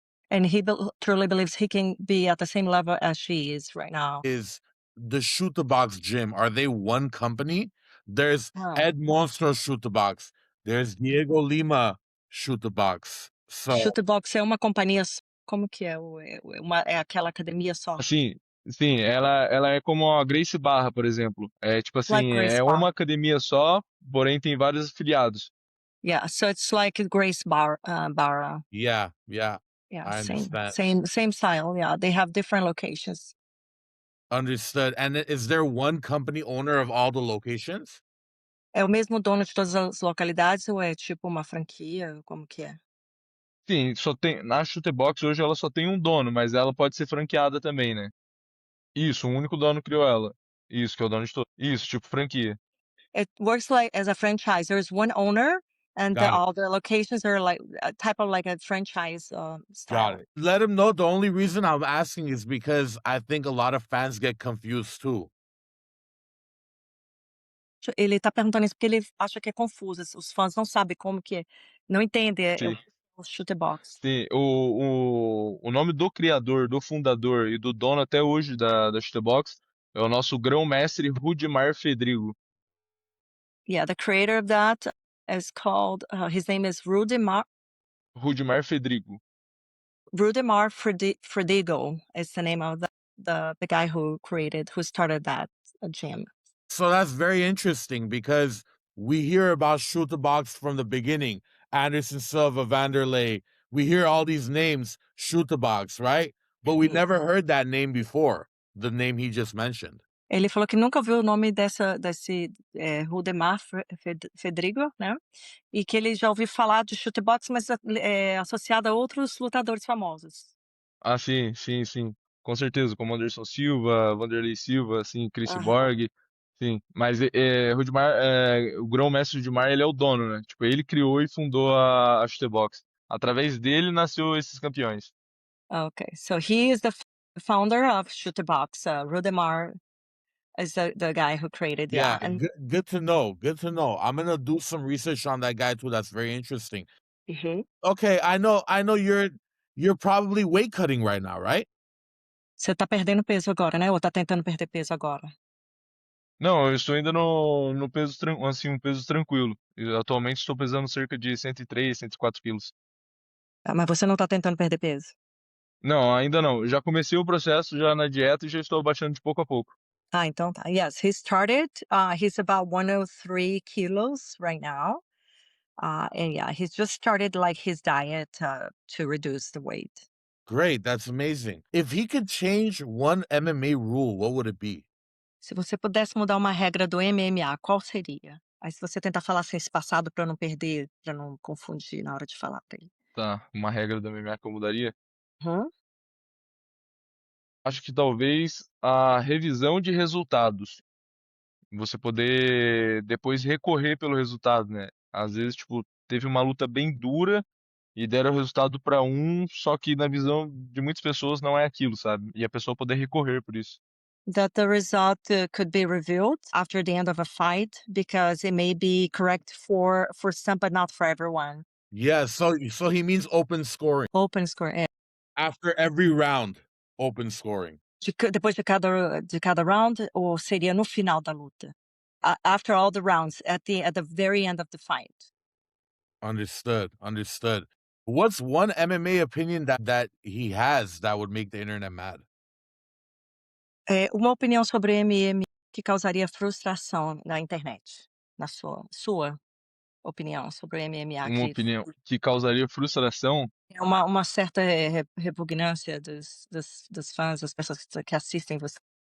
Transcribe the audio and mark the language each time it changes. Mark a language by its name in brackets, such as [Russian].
[English] And he truly believes he can be at the same level as she is right now. Is the Shoot the Box gym, are they one company? There's Ah. Ed Monstro Shoot the Box. There's Diego Lima Shoot the Box. So, [Portuguese] Shootbox é uma companhia como que é? É aquela academia só? Assim, sim, ela é como a Gracie Barra, por exemplo. É tipo [English] Like [Portuguese] assim, [English] Grace [Portuguese] é [English] Barra. [Portuguese] uma academia só, porém tem vários afiliados. [English] Yeah, so it's like Grace Barra. yeah. Yeah, I same understand. same style. Yeah, they have different locations. Understood. And is there one company owner of all the locations? [Portuguese] É o mesmo dono de todas as localidades ou é tipo uma franquia? Como que é? Sim, só tem na Chutebox hoje ela só tem um dono, mas ela pode ser franqueada também, né? Isso, um único dono criou ela. Isso, que é o dono de tudo. Isso, tipo franquia. [English] It works like as a franchise. There's one owner, and Got it. all the locations are like a type of like a franchise style. Got it. Let him know. The only reason I'm asking is because I think a lot of fans get confused too. [Portuguese] Ele tá perguntando isso porque ele acha que é confuso. Os fãs não sabem como que é. Não entendem Sim. o shoot box. Sim, o nome do criador, do fundador e do dono até hoje da Chutebox é o nosso grão-mestre Rudimar Fedrigo. [English] Yeah, the creator of that is called, his name is Rudimar Fedrigo. Fredigo is the name of the guy who started that gym. So that's very interesting because we hear about Shoot the Box from the beginning. Anderson Silva, Vanderlei. We hear all these names, Shoot the Box, right? But we [Portuguese] Sim. [English] never heard that name before, the name he just mentioned. [Portuguese] Ele falou que nunca ouviu o nome desse Rudimar Fedrigo, né? E que ele já ouviu falar de shootbox, mas associado a outros lutadores famosos. Ah, sim. Com certeza, como Anderson Silva, Vanderlei Silva, assim, Chris Aham. Borg, sim. Mas Rudimar, o grão-mestre Rudimar, ele é o dono, né? Tipo, ele criou e fundou a Chutebox. Através dele nasceu esses campeões. [English] Okay, so he is the founder of Shootbox. Rudimar is the guy who created, Yeah, and good to know. Good to know. I'm gonna do some research on that guy too. That's very interesting. Mhm. Okay, I know you're probably weight cutting right now, right? [Portuguese] Você tá perdendo peso agora, né? Ou tá tentando perder peso agora? Não, eu estou ainda no peso, assim, um peso tranquilo. Eu atualmente estou pesando cerca de 103, 104 quilos. Ah, mas você não tá tentando perder peso? Não, ainda não. Eu já comecei o processo já na dieta e já estou abaixando de pouco a pouco. Ah, então tá. [English] Yes, he started, he's about 103 kilos right now. And yeah, he's just started like his diet to reduce the weight. Great, that's amazing. If he could change one MMA rule, what would it be? [Portuguese] Se você pudesse mudar uma regra do MMA, qual seria? Aí se você tentar falar sem espaçado para não perder, para não confundir na hora de falar pra ele. Tá, uma regra da MMA que eu mudaria. Uhum. Acho que talvez a revisão de resultados. Você poder depois recorrer pelo resultado, né? Às vezes, tipo, teve uma luta bem dura e deram o resultado pra um, só que na visão de muitas pessoas não é aquilo, sabe? E a pessoa poder recorrer por isso. [English] That the result could be revealed after the end of a fight because it may be correct for some, but not for everyone. Yeah, so he means open scoring. Open score, [Portuguese] é. [English] After every round, open scoring. [Portuguese] Depois de cada round, ou seria no final da luta? [English] After all the rounds, at the very end of the fight. Understood, understood. What's one MMA opinion that he has that would make the internet mad? [Portuguese] Uma opinião sobre MMA que causaria frustração na internet, na sua opinião sobre o MMA Uma que opinião que causaria frustração. é uma certa repugnância dos fãs, das pessoas que assistem você.